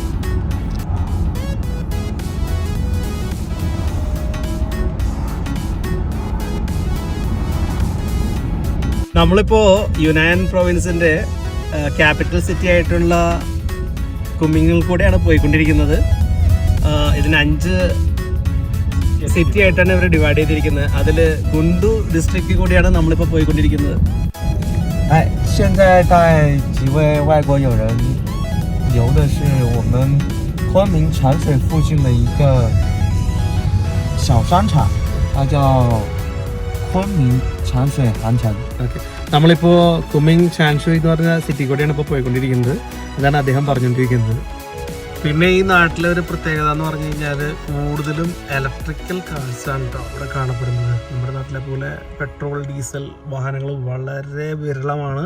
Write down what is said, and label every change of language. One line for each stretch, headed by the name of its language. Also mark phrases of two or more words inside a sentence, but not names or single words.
Malayalam: നമ്മളിപ്പോൾ യുനാൻ പ്രൊവിൻസിൻ്റെ
English: capital city
Malayalam: ആയിട്ടുള്ള കുമിങ്ങിൽ കൂടെയാണ് പോയിക്കൊണ്ടിരിക്കുന്നത്. ഇതിന് 5 സിറ്റി ആയിട്ടാണ് ഇവർ ഡിവൈഡ് ചെയ്തിരിക്കുന്നത്. അതിൽ ഗുണ്ടു ഡിസ്ട്രിക്റ്റിൽ കൂടിയാണ് നമ്മളിപ്പോൾ പോയിക്കൊണ്ടിരിക്കുന്നത്.
Chinese: 现在带几位外国友人游的是我们昆明泉水附近的一个小商场，它叫昆明泉水寒城。
Malayalam: ഓക്കെ, നമ്മളിപ്പോൾ കുമിങ് ചാൻഷുയി എന്ന് പറഞ്ഞ സിറ്റി കൂടെയാണ് ഇപ്പോൾ പോയിക്കൊണ്ടിരിക്കുന്നത്. അതാണ് അദ്ദേഹം പറഞ്ഞുകൊണ്ടിരിക്കുന്നത്. പിന്നെ ഈ നാട്ടിലെ ഒരു പ്രത്യേകത എന്ന് പറഞ്ഞു കഴിഞ്ഞാൽ കൂടുതലും ഇലക്ട്രിക്കൽ കാർസാണ് കേട്ടോ ഇവിടെ കാണപ്പെടുന്നത്. നമ്മുടെ നാട്ടിലെ പോലെ പെട്രോൾ ഡീസൽ വാഹനങ്ങൾ വളരെ വിരളമാണ്.